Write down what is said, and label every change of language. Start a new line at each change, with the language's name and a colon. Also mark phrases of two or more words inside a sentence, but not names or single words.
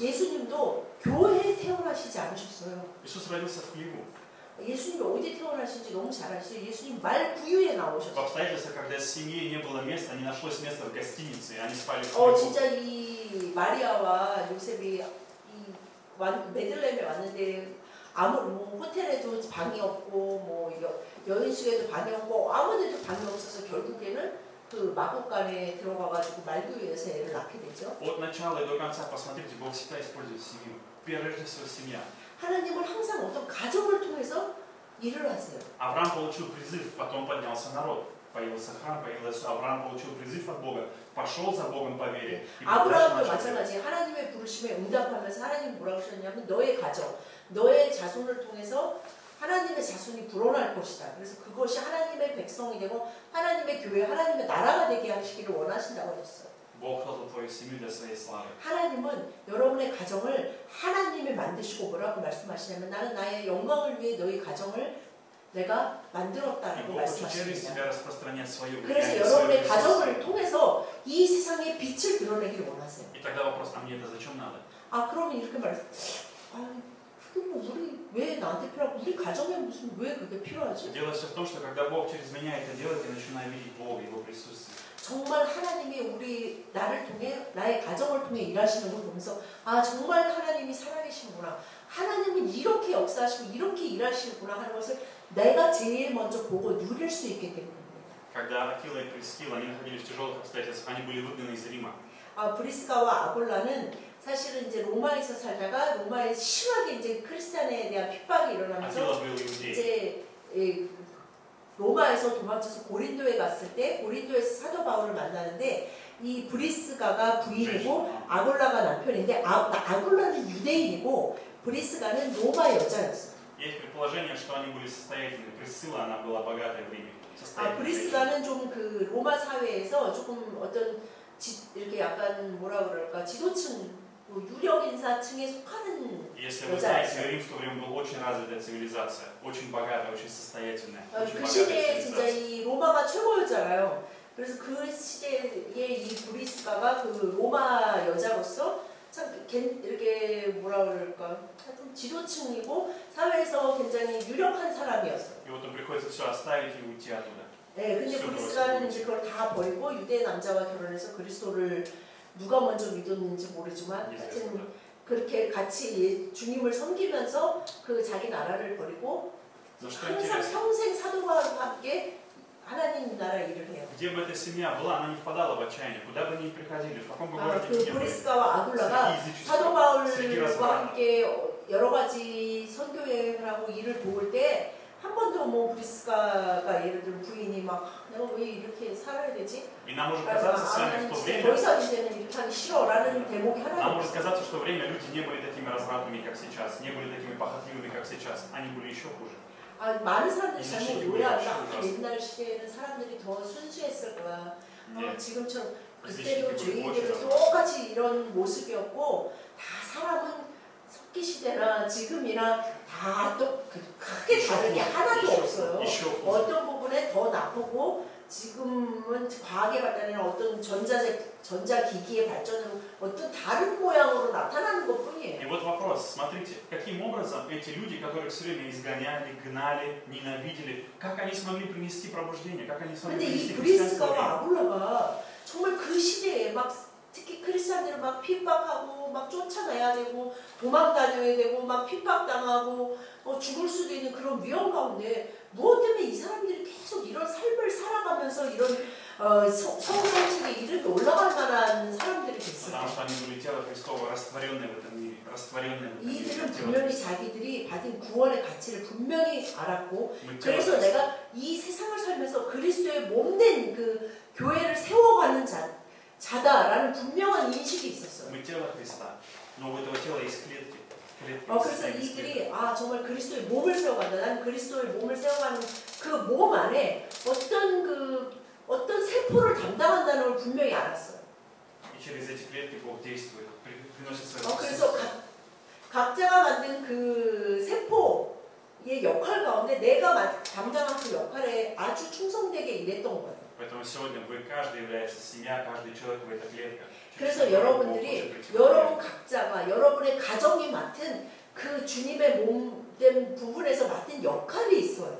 Korean: 예수님도 교회에 태어나시지 않으셨어요.
Russian: Иисус родился в хлеву.
Korean: 예수님이 어디 태어나신지 너무 잘 아시죠? 예수님 말 구유에
Russian: В
Korean: 나오셨어요.
Russian: обстоятельствах, когда семье не было места, не нашлось места в гостинице, и они спали в хлеву.
Korean: 진짜 이 마리아와 요셉이 메들렘에 왔는데 뭐 호텔에도 방이 없고 뭐 여인숙에도 방이 없고 아무데도 방이 없어서 결국에는 그 마곡간에 들어가가지고 말구유에서 애를 낳게 되죠.
Russian: От начала и до конца, посмотрите, Бог всегда использует семью. Прежде всего семья.
Korean: 하나님은 항상 어떤 가정을 통해서 일을 하세요.
Russian: Авраам получил призыв, потом поднялся народ. Появился храм, появился Авраам, получил призыв от Бога, пошел за Богом по вере.
Korean: 아브라함도 마찬가지. 하나님의 부르심에 응답하면서 하나님 뭐라고 하셨냐면 너의 가정, 너의 자손을 통해서 하나님의 자손이 불어날 것이다. 그래서 그것이 하나님의 백성이 되고 하나님의 교회, 하나님의 나라가 되게 하시기를 원하신다고 하셨어요.
Russian: Бог создал твою семью для своей славы.
Korean: 하나님은 여러분의 가정을 하나님이 만드시고 뭐라고 말씀하시냐면 나는 나의 영광을 위해 너희 가정을 내가
Russian: И
Korean: 만들었다라고
Russian: Бог хочет через
Korean: 말씀하십니다.
Russian: тебя распространять свое
Korean: 그래서
Russian: влияние,
Korean: 여러분의
Russian: свое
Korean: 가정을
Russian: присутствие.
Korean: 통해서 이 세상에 빛을 드러내기를 원하세요.
Russian: И тогда вопрос, а мне это зачем надо?
Korean: 그러면 이렇게 말해요. 그게 뭐 우리 왜 나한테 필요하고 우리 가정에 무슨 왜 그게 필요하지?
Russian: Дело все в том, что когда Бог через меня это делает, я начинаю видеть Бога, Его присутствие.
Korean: 정말 하나님이 나를 통해 나의 가정을 통해 일하시는 걸 보면서 정말 하나님이 살아계시구나. 하나님은 이렇게 역사하시고 이렇게 일하시구나 하는 것을 내가 제일 먼저 보고 누릴 수 있게 되는 겁니다.
Russian: Когда Акила и Прискила, они находились в тяжелых обстоятельствах, они были выгнаны из Рима.
Korean: 브리스가와 아골라는 사실은 이제 로마에서 살다가 로마에 심하게 이제 크리스찬에 대한 핍박이 일어나면서
Russian: Акила был иудей.
Korean: 이제 로마에서 도망쳐서 고린도에 갔을 때 고린도에서 사도 바울을 만나는데 이 브리스가가 부인이고 아골라가 남편인데 아골라는 유대인이고 브리스가는 로마 여자였어.
Russian: Есть предположение, что они были состоятельны. Присцилла, она была богатой в Риме.
Korean: 브리스가는 좀 그 로마 사회에서 조금 어떤 이렇게 약간 뭐라 그럴까 지도층, 유력 인사층에 속하는
Russian: Если вы знаете, Рим в то время был очень развитая цивилизация, очень богатая, очень состоятельная.
Korean: 그 시대에 진짜 이 로마가 최고였잖아요. 그래서 그 시대에 이 브리스가가 그 로마 여자로서 참 이렇게 뭐라 그럴까 하여튼 지도층이고 사회에서 굉장히 유력한 사람이었어요.
Russian: И вот им приходится все оставить и уйти оттуда.
Korean: 네, 근데 브리스가는 이제 그걸 다 버리고 유대 남자와 결혼해서 그리스도를 누가 먼저 믿었는지 모르지만 하여튼 그렇게 같이 주님을 섬기면서 그 자기 나라를 버리고 항상 평생 사도 바울과 함께 하나님 나라 일을 해요.
Russian: Где бы эта семья была, она не впадала в отчаяние, куда бы они ни приходили, в каком бы городе
Korean: 그
Russian: ни были.
Korean: 브리스가와 아굴라가 사도 바울과 함께 여러 가지 선교 여행을 하고 일을 도울 때 한 번도 뭐 브리스가가 예를 들면 부인이 막 내가 왜 이렇게 살아야 되지?
Russian: И нам может казаться с вами в то
Korean: 더
Russian: время,
Korean: 이상 이제는 이렇게 하기 싫어라는 대목이
Russian: нам
Korean: 하나도
Russian: может
Korean: 없어요.
Russian: казаться, что в время люди не были такими развратными, как сейчас, не были такими похотливыми, как сейчас, они были еще хуже.
Korean: 많은 사람들이 잘못 오해한다. 옛날 시대에는 사람들이 더 순수했을 거야. 지금처럼 그때도 죄인들은 똑같이 이런 모습이었고 다 사람은 석기 시대나 지금이나 다 또 크게 다른 게 하나도 없어요. 어떤 부분에 더 나쁘고 지금은 과학의 발달이나 어떤 전자기기의 발전으로 어떤 다른 모양으로 나타나는 것뿐이에요.
Russian: И вот вопрос, смотрите, каким образом эти люди, которых все время изгоняли, гнали, ненавидели, как они смогли принести пробуждение, как они смогли
Korean: 근데 이
Russian: принести христианство в Рим?
Korean: 브리스가와 아굴라가 정말 그 시대에 막 특히 크리스찬들을 막 핍박하고 막 쫓아내야 되고 도망 다녀야 되고 막 핍박당하고 죽을 수도 있는 그런 위험 가운데 무엇 때문에 이 사람들이 계속 이런 삶을 살아가면서 이런 성공직에 이르게 올라갈 만한 사람들이 됐어요.
Russian: Потому что они были тело Христово, растворенные в этом мире, растворенные в этом мире.
Korean: 이들은 분명히 자기들이 받은 구원의 가치를 분명히 알았고 그래서 내가 이 세상을 살면서 그리스도의 몸된 그 교회를 세워가는 자다라는 분명한 인식이 있었어요.
Russian: Мы тело Христа, но у этого тела есть клетки.
Korean: 그래서 이들이 정말 그리스도의 몸을 세워간다. 난 그리스도의 몸을 세워가는 그 몸 안에 어떤 세포를 담당한다는 걸 분명히 알았어요.
Russian: И через эти клетки Бог действует, приносит свои
Korean: 그래서 각자가 만든 그 세포의 역할 가운데 내가 담당한 그 역할에 아주 충성되게 일했던 거예요.
Russian: Поэтому сегодня вы каждый является семья, каждый человек в этой клетке.
Korean: 그래서 여러분들이 여러분 각자가 여러분의 가정이 맡은 그 주님의 몸된 부분에서 맡은 역할이 있어요.